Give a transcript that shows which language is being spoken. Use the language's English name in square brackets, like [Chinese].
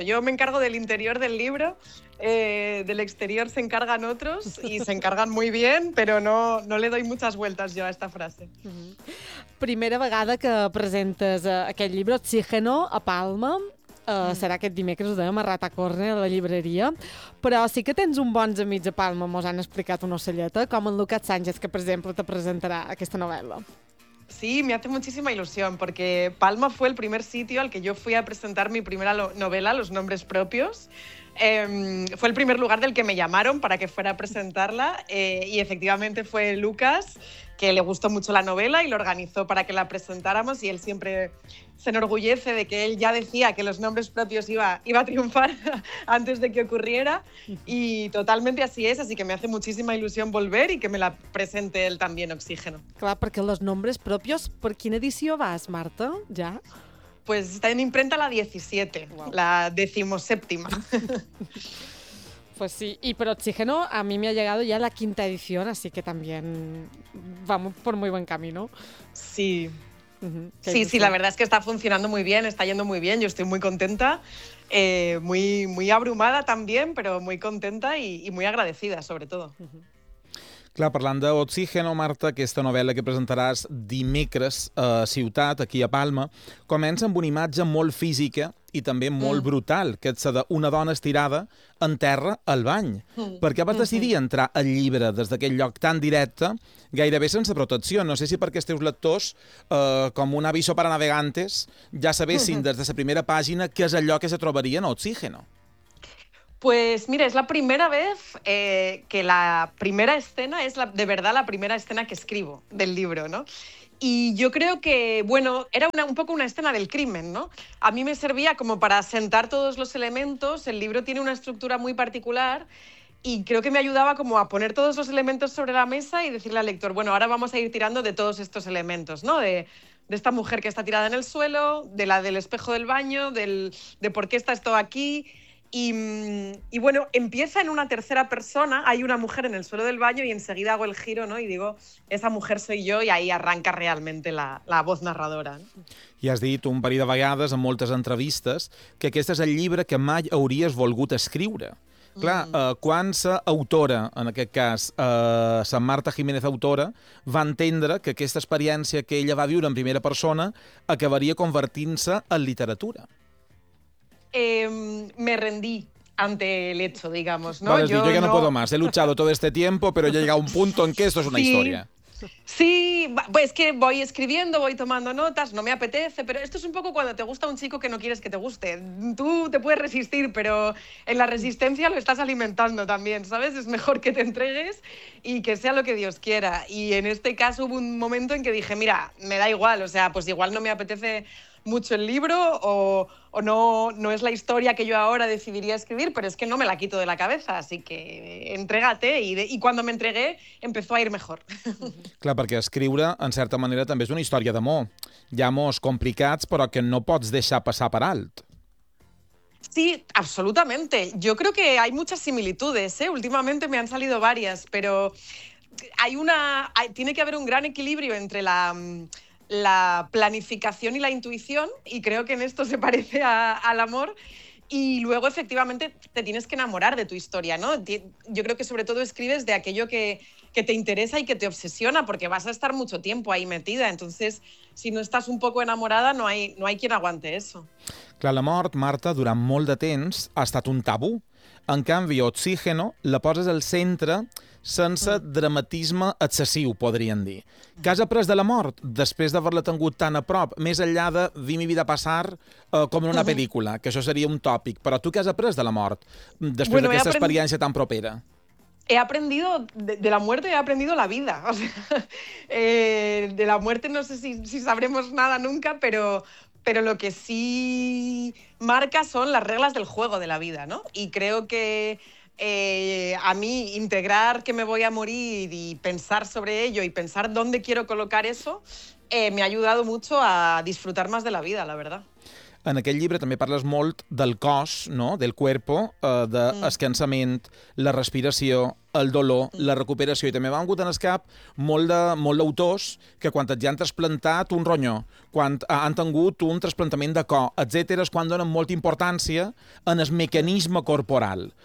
[Spanish] Yo me encargo del interior del libro, del exterior se encargan otros y se encargan muy bien, pero no le doy muchas vueltas yo a esta frase. [Catalan] Primera vegada que presentes aquest llibre, Oxígeno, a Palma. Serà aquest dimecres, ho dèiem, a Ratacorne, a la llibreria. Però sí que tens un bons amics a Palma, mos han explicat una ocelleta, com en Lucas Sánchez, que, per exemple, te presentarà aquesta novel·la. [Spanish] Sí, me hace muchísima ilusión, porque Palma fue el primer sitio al que yo fui a presentar mi primera novela, Los nombres propios. Fue el primer lugar del que me llamaron para que fuera a presentarla, y efectivamente fue Lucas, que le gustó mucho la novela y lo organizó para que la presentáramos, y él siempre se enorgullece de que él ya decía que Los nombres propios iba a triunfar antes de que ocurriera, y totalmente así es, así que me hace muchísima ilusión volver y que me la presente él también, Oxígeno. Claro, porque Los nombres propios, ¿por quién edició vas, Marta? ¿Ya? Pues está en imprenta la 17, wow. La 17ª. Pues sí, y pero Oxígeno a mí me ha llegado ya la 5ª edición, así que también vamos por muy buen camino. Sí. Uh-huh. Sí, sí, la verdad es que está funcionando muy bien, está yendo muy bien, yo estoy muy contenta, muy, muy abrumada también, pero muy contenta y muy agradecida, sobre todo. Uh-huh. [Catalan] Clar, parlant d'Oxígeno, Marta, aquesta novel·la que presentaràs dimecres a Ciutat, aquí a Palma, comença amb una imatge molt física i també molt brutal, que és la d'una dona estirada en terra al bany. Per què vas decidir entrar al llibre des d'aquest lloc tan directe, gairebé sense protecció? No sé si perquè els teus lectors, com un [Spanish] aviso para navegantes, [Catalan] ja sabessin des de la primera pàgina què és allò que se trobaria en Oxígeno. [Spanish] Pues mira, es la primera vez que la primera escena es de verdad la primera escena que escribo del libro, ¿no? Y yo creo que, bueno, era un poco una escena del crimen, ¿no? A mí me servía como para asentar todos los elementos, el libro tiene una estructura muy particular y creo que me ayudaba como a poner todos los elementos sobre la mesa y decirle al lector, bueno, ahora vamos a ir tirando de todos estos elementos, ¿no? De esta mujer que está tirada en el suelo, de la del espejo del baño, de por qué está esto aquí. Y bueno, empieza en una tercera persona, hay una mujer en el suelo del baño y enseguida hago el giro, ¿no? Y digo, esa mujer soy yo, y ahí arranca realmente la voz narradora, ¿no? [Catalan] I has dit un parell de vegades en moltes entrevistes que aquest és el llibre que mai hauries volgut escriure. Clar, quan la autora, en aquest cas, la Marta Jiménez autora, va entendre que aquesta experiència que ella va viure en primera persona acabaria convertint-se en literatura? [Spanish] Me rendí ante el hecho, digamos, ¿no? Vale, yo ya no puedo más, he luchado todo este tiempo, pero ya he llegado a un punto en que esto es una historia. Sí, pues es que voy escribiendo, voy tomando notas, no me apetece, pero esto es un poco cuando te gusta un chico que no quieres que te guste. Tú te puedes resistir, pero en la resistencia lo estás alimentando también, ¿sabes? Es mejor que te entregues y que sea lo que Dios quiera. Y en este caso hubo un momento en que dije, mira, me da igual, o sea, pues igual no me apetece mucho el libro o no es la historia que yo ahora decidiría escribir, pero es que no me la quito de la cabeza, así que entrégate, y cuando me entregué empezó a ir mejor. [Catalan] Clar, perquè escriure en certa manera també és una història d'amor. Hi ha amors complicats, però que no pots deixar passar per alt. [Spanish] Sí, absolutamente. Yo creo que hay muchas similitudes, ¿eh? Últimamente me han salido varias, pero hay una, tiene que haber un gran equilibrio entre la planificación y la intuición, y creo que en esto se parece al amor. Y luego, efectivamente, te tienes que enamorar de tu historia, ¿no? Yo creo que sobre todo escribes de aquello que te interesa y que te obsesiona, porque vas a estar mucho tiempo ahí metida. Entonces, si no estás un poco enamorada, no hay quien aguante eso. [Catalan] Clar, la mort, Marta, durant molt de temps ha estat un tabú. En canvi, Oxígeno la poses al centre sense dramatisme excessiu, podríem dir. Què has après de la mort després d'haver-la tingut tan a prop, més enllà de [Spanish] Vi mi vida [Catalan] passar com en una pel·lícula, que això seria un tòpic. Però tu què has après de la mort després d'aquesta experiència tan propera? [Spanish] He aprendido de la muerte, he aprendido la vida. O sea, de la muerte no sé si sabremos nada nunca, pero lo que sí marca son las reglas del juego de la vida, ¿no? Y creo que a mí integrar que me voy a morir y pensar sobre ello y pensar dónde quiero colocar eso me ha ayudado mucho a disfrutar más de la vida, la verdad. [Catalan] En aquest llibre també parles molt del cos, no? [Spanish] Del cuerpo, [Catalan] del cansament, la respiració, el dolor, la recuperació. I també m'ha vingut en el cap molt d'autors que quan ja han trasplantat un ronyó, quan han tingut un trasplantament de cor, etcètera, és quan donen molta importància en el mecanisme corporal.